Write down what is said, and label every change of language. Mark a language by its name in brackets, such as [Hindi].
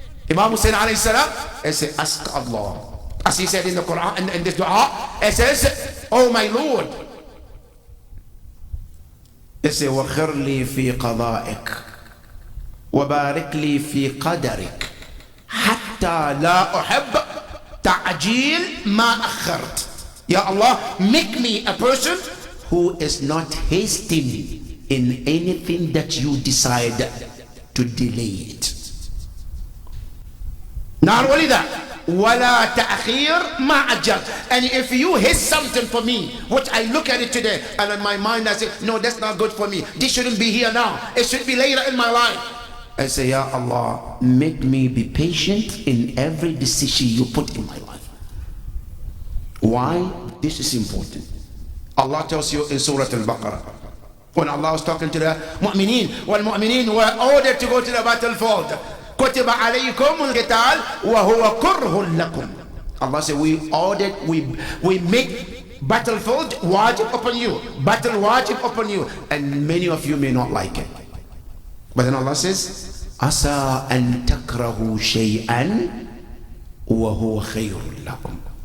[English] Imam Hussein alayhi salam, he said, ask Allah. As he said in the Quran, in this dua, it says, oh my Lord, he said, [Arabic] وَخِرْ لِي فِي قَضَائِكَ وَبَارِكْ لِي فِي قَدَرِكَ حَتَّى لَا أُحِبَّ تَعْجِيلْ مَا أَخَّرْتَ. [English] Ya Allah, make me a person who is not hasting in anything that you decide to delay it. Not only that, [Arabic] وَلَا تَأْخِيرْ مَا أَجَّلْ. [English] And if you hit something for me, which I look at it today, and in my mind I say, no, that's not good for me. This shouldn't be here now. It should be later in my life. I say, Ya Allah, make me be patient in every decision you put in my life. Why? This is important. Allah tells you in Surah Al-Baqarah, when Allah was talking to the mu'mineen, wal-mu'mineen were ordered to go to the battlefield. [Arabic] كتب عليكم القتال وهو كره لكم. [English] Allah said, we make battlefield wajib upon you, battle wajib upon you, and many of you may not like it. But then Allah says, [Arabic] asa an takrahu shay'an wa huwa khayrun lakum.